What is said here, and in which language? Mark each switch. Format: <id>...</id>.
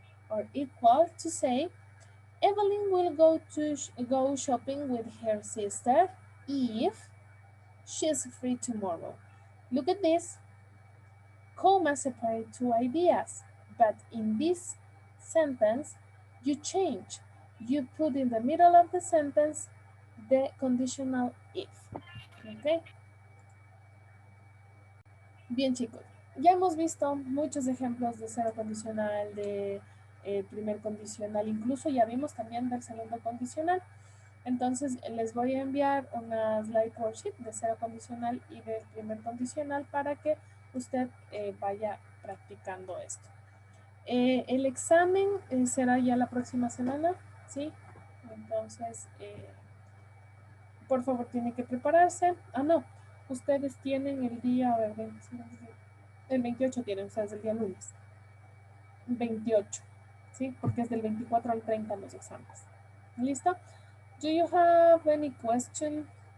<en>Or equal to say, Evelyn will go shopping with her sister if she's free tomorrow. Look at this. Comma separate two ideas, but in this sentence, you change. You put in the middle of the sentence the conditional if. Okay.</en> <es>Bien, chicos, ya hemos visto muchos ejemplos de cero condicional, de primer condicional, incluso ya vimos también del segundo condicional. Entonces, les voy a enviar una slide worksheet de cero condicional y del primer condicional para que usted vaya practicando esto. El examen será ya la próxima semana, ¿sí? Entonces, por favor, tiene que prepararse. Ah, no, ustedes tienen el día, a ver, el 28 tienen ustedes el día lunes. 28, ¿sí? Porque es del 24 al 30 los exámenes. ¿Listo?</es> <en>Do you have any question?</en>